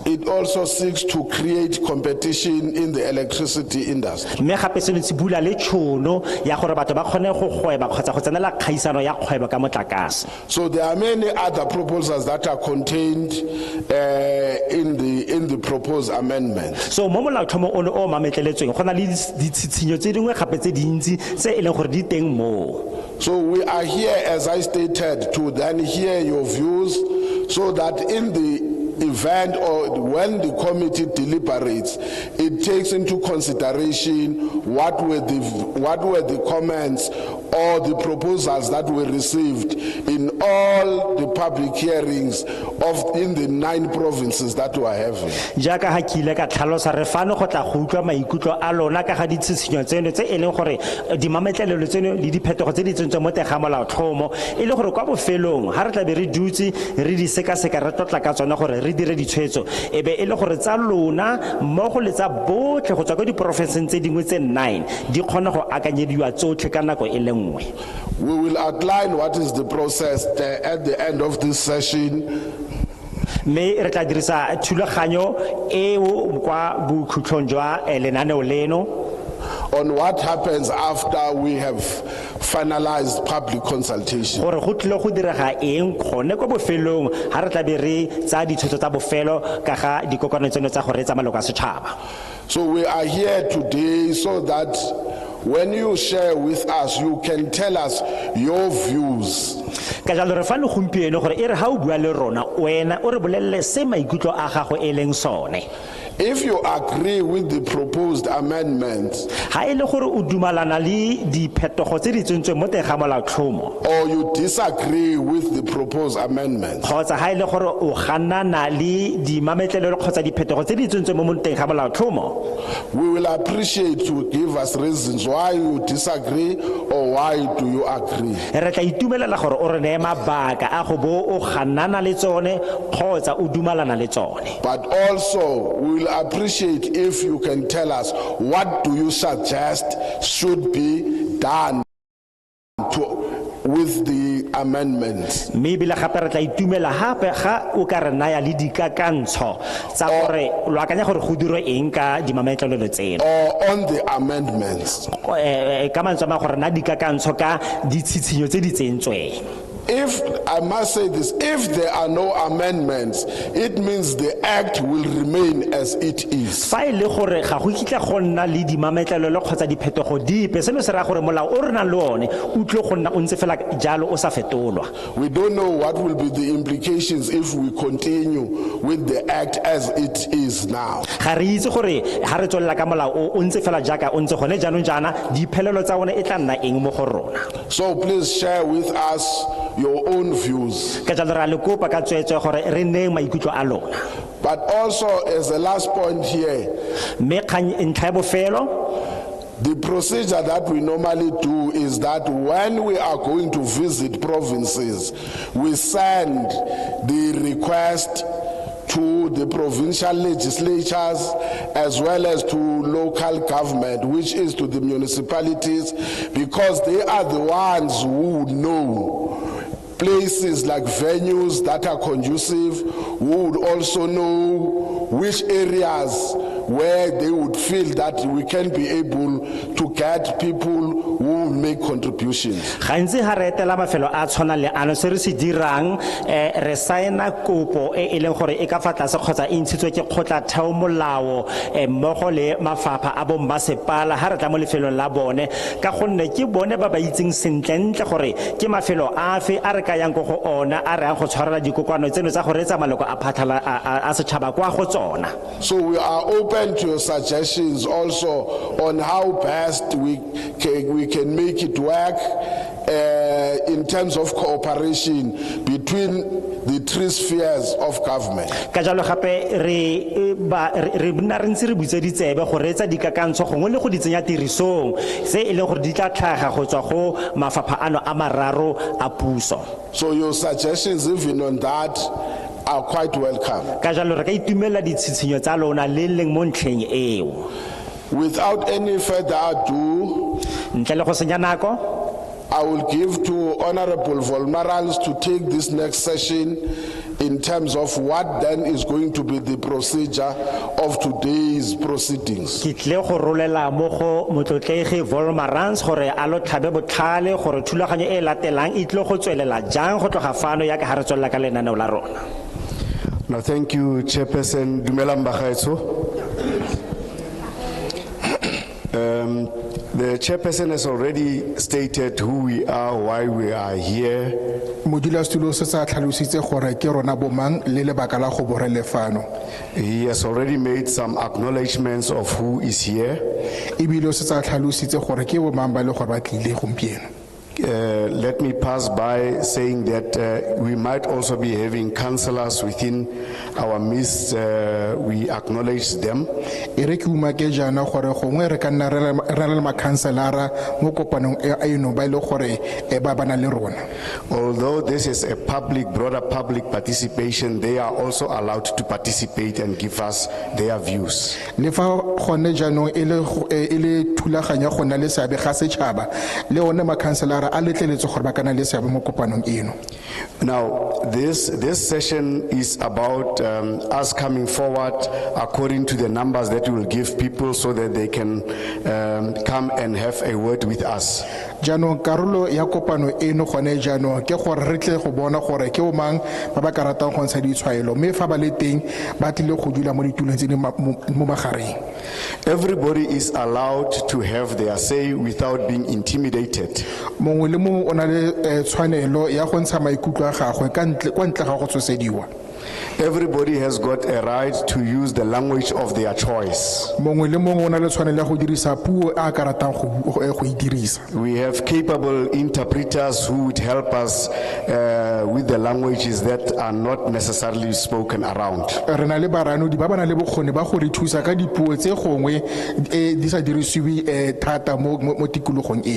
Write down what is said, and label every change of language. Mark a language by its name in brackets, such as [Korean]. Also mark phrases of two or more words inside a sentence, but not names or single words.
[English] It also seeks to create competition in the electricity industry. [Tswana] Mme gape seno se bula le tšhono ya gore batho ba kgone go gweba kgotsa go tsenela kgaisano ya kgwebo ka motlakase. [English] So there are many other proposals that are contained in the proposed amendment. [Tswana] So mo molaotlhomo ono o mametleletsweng go na le ditshitshinyo tse dingwe gape tse dintsi tse e leng gore di teng mo. [English] So we are here, as I stated, to then hear your views so that in the event or when the committee deliberates, it takes into consideration what were the comments or the proposals that were received in all the public hearings in the 9 provinces that we are having. [Tswana] Jaka ha kile ka tlhalosa re fano go tla go utlwa maikutlo a lona ka ga ditshitshinyo tseno tse e leng gore di mametlelelo tseno le diphetogo tse di tsentsweng mo teng ga molaotlhomo e le gore kwa bofelong ha re tla be re dutse re di sekaseka re tlotla ka tsona gore re dire ditshwetso e be e le gore tsa lona mmogo le tsa botlhe go tswa kwa diporofenseng tse dingwe tse 9 di kgona go akanyediwa tsotlhe ka nako e le nngwe. [English] We will outline what is the process at the end of this session. [Tswana] Me re tla dirisa thulaganyo eo kwa bokhutlhong jwa lenaneo leno [English] on what happens after we have finalized public consultation. [Tswana] gore go tlile go direga eng gone kwa bofelong ha re tla be re tsa ditshwetso tsa bofelo ka ga dikokano tseno tsa go reetsa maloko a setšhaba. [English] So we are here today so that when you share with us, you can tell us your views. [Tswana] Ka jalo re fane gompieno gore e re ha o bua le rona wena o re bolelle se maikutlo a gago e leng sone. [English] If you agree with the proposed amendments, [Tswana] ha e le gore o dumalana le diphetogo tse di tsentsweng mo teng ga molaotlhomo, [English] or you disagree with the proposed amendments, [Tswana] kgotsa ha e le gore o ganana le dimametlelelo kgotsa diphetogo tse di tsentsweng mo teng ga molaotlhomo, [English] we will appreciate you give us reasons why you disagree or why do you agree. [Tswana] re tla itumelela gore o re neye mabaka a go bo o ganana le tsone kgotsa o dumalana le tsone. [English] But also we will appreciate if you can tell us what do you suggest should be done with the amendments. [Tswana] Maybe la gape re tla itumela hape ga o ka re naya le dikakantsho tsa gore lo akanya gore go dirwe eng ka dimametlelelo tseno, [English] Or on the amendments. [Tswana] ka mantswe a mangwe gore na dikakantsho ka ditshitshinyo tse di tsentsweng. [English] If, I must say this, if there are no amendments, it means the act will remain as it is. [Tswana] Fa e le gore ga go kitla go nna le dimametlelelo kgotsa diphetogo dipe seno se ra gore molao o re nang le one o tle go nna o ntse fela jalo o sa fetolwa. [English] We don't know what will be the implications if we continue with the act as it is now. [Tswana] Ga re itse gore ha re tswelela ka molao o ntse fela jaaka o ntse gone jaanong jaana diphelelo tsa one e tla nna eng mo go rona. [English] So please share with us your own views. [Tswana] Ka jalo ra le kopa ka tswetswe gore re nne maikutlo a lona. [English] But also, as a last point here, [Tswana] Me kgang ntlha ya bofelo [English] the procedure that we normally do is that when we are going to visit provinces, we send the request to the provincial legislatures as well as to local government, which is to the municipalities, because they are the ones who know places like venues that are conducive, who would also know which areas where they would feel that we can be able to get people who make contributions. [Tswana] gantsi ha re etela mafelo a tshwana le ano se re se dirang re saena kopo e leng gore e ka fa tlase kgotsa e ntshitswe ke kgotlatheo molao mmogo le mafapha a bommasepala ha re tla mo lefelong la bone ka gonne ke bone ba ba itseng sentlentle gore ke mafelo afe a re ka yang go ona a re yang go tshwarela dikokwana tseno tsa go reetsa maloko a phathala a setšhaba kwa go tsona. [English] So we are open to your suggestions also on how best we can make it work in terms of cooperation between the three spheres of government. [Tswana] Ka jalo gape re nna re ntse re butse ditsebe go reetsa dikakantsho gongwe le go di tsenya tirisong se e leng gore di tla tlhaga go tswa go mafapha ano a mararo a puso. [English] So your suggestions even on that are quite welcome. [Tswana] Ka jalo re ka itumela ditshitshinyo tsa lona le leng mo ntlheng eo. [English] Without any further ado, [Tswana] Ntle le go senya nako [English] I will give to Honorable Volmarans to take this next session in terms of what then is going to be the procedure of today's proceedings. [Tswana] ke tle go rolela mo go motlotlegi Volmarans gore a lo tlhabe botlhale gore thulaganyo e latelang e tle go tswelela jang go tloga fano ya ka ha re tswelela ka lenaneo la rona. [English] No, thank you, [Tswana] Chairperson Dumelang Bagaetsho. [English] The chairperson has already stated who we are, why we are here. [Tswana] Modulasetulo se sa tlhalositse gore ke rona bomang le lebaka la go borele fano. [English] He has already made some acknowledgements of who is here. [Tswana] Ebile se sa tlhalositse gore ke bomang ba le gore ba tlile gompieno. [English] Let me pass by saying that we might also be having councillors within our midst. We acknowledge them. [Tswana] E re ke uma ke jana gore gongwe re ka nna re le makhanselara mo kopanong eno ba ile gore ba bana le rona. [English] Although this is a broader public participation, they are also allowed to participate and give us their views. [Tswana] Le fa gone jaanong e le thulaganya go na le seabe ga setšhaba le one makhanselara a letleletse gore ba kana le seabe mo kopanong eno. [English] Now, this session is about us coming forward according to the numbers that we will give people so that they can come and have a word with us. [Tswana] Jaanong karolo ya kopano eno gone jaanong ke gore re tle go bona gore ke bomang ba ba ka ratang go ntsha ditshwaelo mme fa ba le teng ba tlile go dula mo ditulong tse di mo magareng. [English] Everybody is allowed to have their say without being intimidated. [Tswana] Mongwe le mongwe o na le tshwanelo ya go ntsha maikutlo a gagwe kwa ntle ga go tshosediwa. [English] Everybody has got a right to use the language of their choice. [Tswana] Mongwe le mongwe o na le tshwanelo ya go dirisa puo a ka ratang go e dirisa. [English] We have capable interpreters who would help us with the languages that are not necessarily spoken around. [Tswana] Re na le baranodi ba ba na le bokgoni ba go re thusa ka dipuo tse gongwe di sa dirisiwe thata mo tikologong eno.